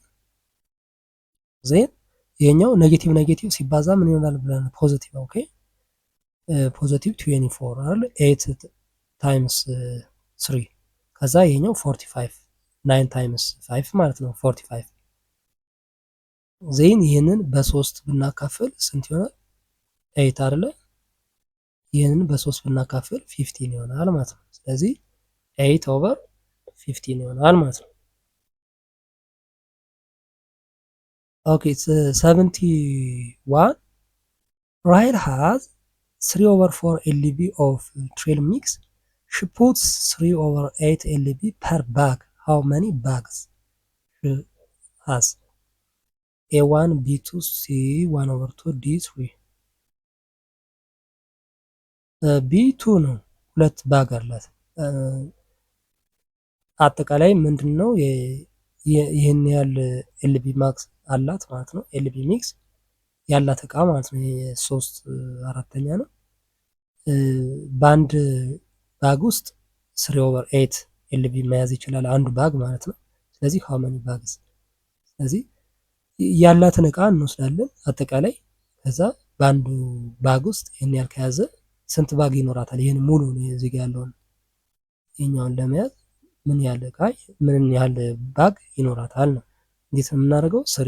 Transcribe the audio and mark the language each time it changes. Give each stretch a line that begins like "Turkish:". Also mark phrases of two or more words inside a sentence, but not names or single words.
Amharic: ዜን ይሄኛው
English: negative negative
Amharic: ሲባዛ ምን ይሆናል ብለን ፖዚቲቭ ኦኬ ፖዚቲቭ 24 አይደል 8 ታይምስ 3 ከዛ ይሄኛው 45 9 ታይምስ 5 ማለት ነው 45 ዜን ይሄንን በ3 ብናካፍል ስንት ይሆናል? 8 አይደለ? ይህንን በ3 ብናካፍል 15 ይሆናል ማለት ነው። ስለዚህ 8/15 ይሆናል ማለት ነው። ኦኬ 71
English: Rahel has 3/4 LB of trail mix. She puts 3/8 LB per bag. How many bags she has?
Amharic: A1 B2 C 1/2 D3 B2 ነው። 2 ባግ አላት። አጠቃላይ ምንድን ነው ይህን ያህል
English: LB max
Amharic: አላት ማለት ነው።
English: LB mix
Amharic: ያላት እቃ ማለት ነው። የ3 4ኛ ነው። በአንድ ባግ ውስጥ 3/8 ኤልቢ መያዝ ይችላል አንዱ ባግ ማለት ነው። ስለዚህ
English: how many bags?
Amharic: ስለዚህ ያላትን እቃ እንወስዳለን አጠቃላይ። ከዛ በአንዱ ባግ ውስጥ ይህን ያህል ከያዘ ስንት ባግ ይኖራታል? ይህን ሙሉ እዚህ ጋር ያለውን ይህኛውን ለመያዝ ምን ያህል እቃ ምን ያህል ባግ ይኖራታል ነው። እንዴት ነው የምናደርገው?